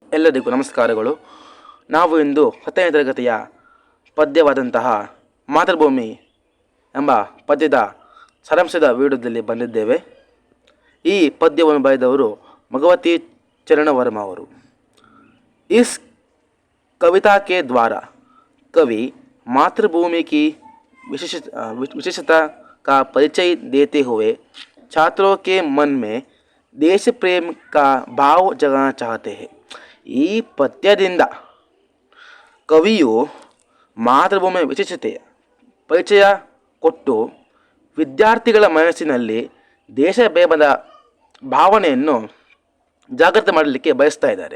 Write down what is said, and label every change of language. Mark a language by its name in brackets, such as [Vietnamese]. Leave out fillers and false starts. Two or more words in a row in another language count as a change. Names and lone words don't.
[Kannada] ಎಲ್ಲರಿಗೂ ನಮಸ್ಕಾರಗಳು. ನಾವು ಇಂದು 10ನೇ ತರಗತಿಯ ಪದ್ಯವಾದಂತಹ ಮಾತೃಭೂಮಿ ಎಂಬ ಪದ್ಯದ ಸಾರಾಂಶದ ವಿಡಿಯೋದಲ್ಲಿ ಬಂದಿದ್ದೇವೆ. ಈ ಪದ್ಯವನ್ನು ಬರೆದವರು ಭಗವತಿ ಚರಣ ವರ್ಮ ಅವರು. [Hindi] इस कविता के द्वारा कवि मातृभूमि की विशेषता का परिचय देते हुए छात्रों के मन में देश प्रेम का भाव जगाना चाहते हैं. [Kannada] ಈ ಪದ್ಯದಿಂದ ಕವಿಯು ಮಾತೃಭೂಮಿಯ ವಿಶೇಷತೆಯ ಪರಿಚಯ ಕೊಟ್ಟು ವಿದ್ಯಾರ್ಥಿಗಳ ಮನಸ್ಸಿನಲ್ಲಿ ದೇಶ ಪ್ರೇಮದ ಭಾವನೆಯನ್ನು ಜಾಗೃತ ಮಾಡಲಿಕ್ಕೆ ಬಯಸ್ತಾ ಇದ್ದಾರೆ.